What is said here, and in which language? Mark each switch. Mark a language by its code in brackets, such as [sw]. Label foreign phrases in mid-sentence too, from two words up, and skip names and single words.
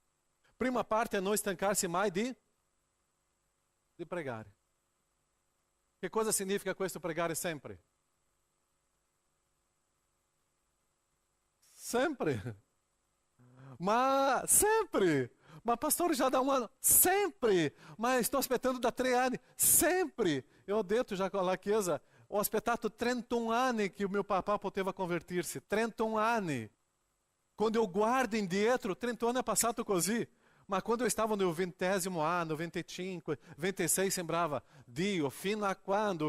[it] Prima parte è non stancarsi mai di pregare. Che cosa significa questo pregare sempre? Sempre. Ma sempre. Ma pastore, [pt] já dá um ano? [it] Sempre. [pt] Mas estou [it] aspettando da 3 anni? Sempre. Eu ho detto già alla chiesa, ho aspettato 31 anni che il mio papà poteva convertirsi. 31 anni. Quando eu guardo indietro, 31 anni è passato così. Ma quando eu stavo nel 20° anno, 25, 26, sembrava, Dio, fino a quando?